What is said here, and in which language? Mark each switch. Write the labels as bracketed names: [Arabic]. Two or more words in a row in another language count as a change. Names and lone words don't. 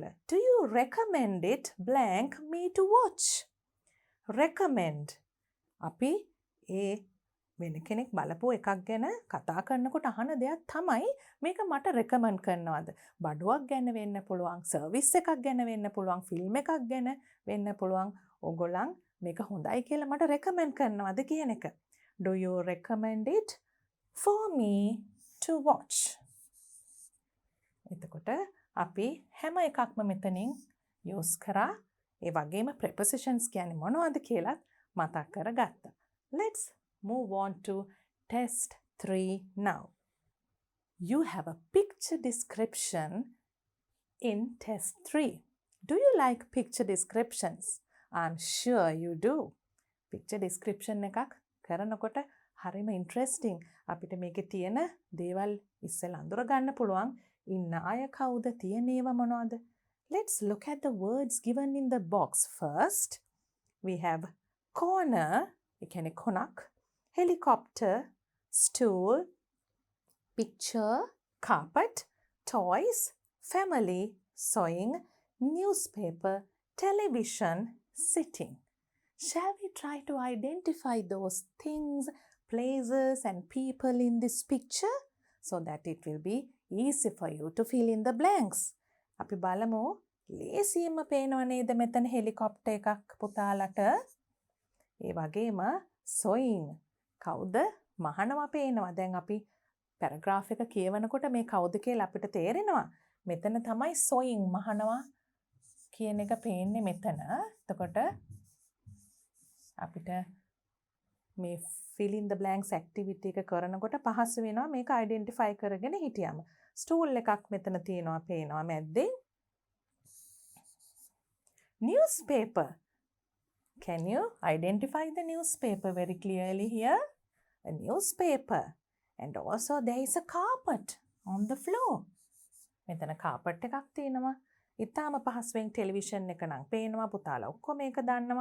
[English] Do you recommend it blank me to watch? Recommend. [Sinhala] අපි ඒ වෙන කෙනෙක් බලපු එකක් ගැන කතා කරනකොට අහන දෙයක් තමයි මේක මට රෙකමන්ඩ් කරනවද? බඩුවක් ගැන වෙන්න පුළුවන්, සර්විස් එකක් ගැන වෙන්න පුළුවන්, ෆිල්ම් එකක් ගැන වෙන්න පුළුවන්. ඕගොල්ලන් මේක හොඳයි කියලා මට රෙකමන්ඩ් කරනවද කියන එක. [English] Do you recommend it for me to watch? [Sinhala] එතකොට අපි හැම එකක්ම මෙතනින් use කරා. ඒ වගේම prepositions කියන්නේ මොනවද කියලාත් මතක් කරගත්තා. [English] Let's move on to test 3 now. You have a picture description in test 3. Do you like picture descriptions? I'm sure you do. Picture description [Sinhala] එකක් කරනකොට හරිම [English] interesting. [Sinhala] අපිට මේකේ තියෙන දේවල් ඉස්සෙල්ලා අඳුර ගන්න පුළුවන්. ඉන්න අය කවුද? තියෙන ඒවා මොනවද? [English] Let's look at the words given in the box first. We have corner, [Sinhala] ඒ කියන්නේ කොනක්, [English] helicopter, stool, picture, carpet, toys, family, sewing, newspaper, television, sitting. Shall we try to identify those things, places and people in this picture so that it will be easy for you to fill in the blanks? [Sinhala] අපි බලමු ලේසියෙන්ම පේනව නේද මෙතන හෙලිකොප්ටර් එකක් පුතාලට. ඒ වගේම sewing කවුද මහනවා පේනවා. දැන් අපි පැරග්‍රාෆ් එක කියවනකොට මේ කවුද කියලා අපිට තේරෙනවා. මෙතන තමයි sewing මහනවා කියන එක පේන්නේ මෙතන. එතකොට අපිට මේ [English] fill in the blanks activity [Sinhala] එක කරනකොට පහසු වෙනවා මේක identify කරගෙන හිටියම. stool එකක් මෙතන තියෙනවා පේනවා මැද්දේ. [English] newspaper. Can you identify the newspaper very clearly here? A newspaper. And also there is a carpet on the floor. [Sinhala] මෙතන carpet එකක් තියෙනවා. ඉතාලම පහසුවෙන් ටෙලිවිෂන් එක නම් පේනවා පුතාලා ඔක්කොම මේක දන්නවා.